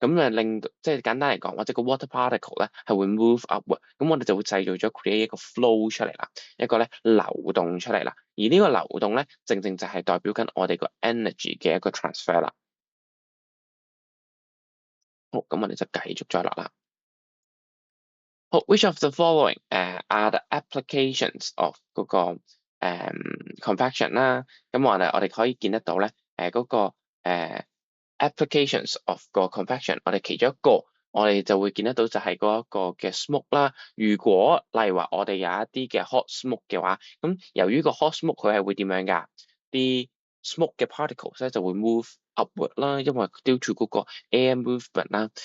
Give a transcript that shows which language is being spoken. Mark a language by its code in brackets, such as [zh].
[yue] 令到即係簡單嚟講，或者個 water particle 咧係會 [en] move upward， [yue] 咁我哋就會製造咗 create 一個 flow 出嚟啦，一個咧流動出嚟啦。而呢個流動咧，正正就係代表緊我哋個 energy 嘅一個 transfer 啦。好，咁我哋就繼續再落啦。 [en] 好，which of the following are the applications of 嗰個convection 啦？ [yue] 咁我哋可以見得到咧，嗰個applications of 個 convection，我哋其中一個，我哋就會見得到就係嗰一個嘅 smoke 啦。如果例如話我哋有一啲嘅 hot smoke 嘅話，咁由於個 hot smoke 佢係會點樣㗎？啲 smoke 嘅 particles 咧就會 [en] move upward [yue] 啦，因為 [en] due to [yue] 嗰個 air movement 啦。